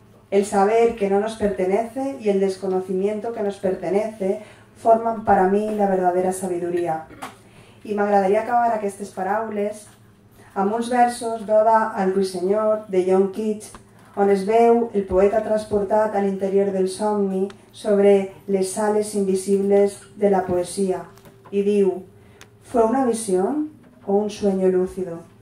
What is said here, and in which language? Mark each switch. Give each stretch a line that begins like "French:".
Spanish: El saber que no nos pertenece y el desconocimiento que nos pertenece forman para mí la verdadera sabiduría».
Catalan: I m'agradaria acabar aquestes paraules amb uns versos d'Oda al Ruisenyor de John Keats, on es veu el poeta transportat a l'interior del somni sobre les sales invisibles de la poesía.
Spanish: Y diu: «¿Fue una visión o un sueño lúcido?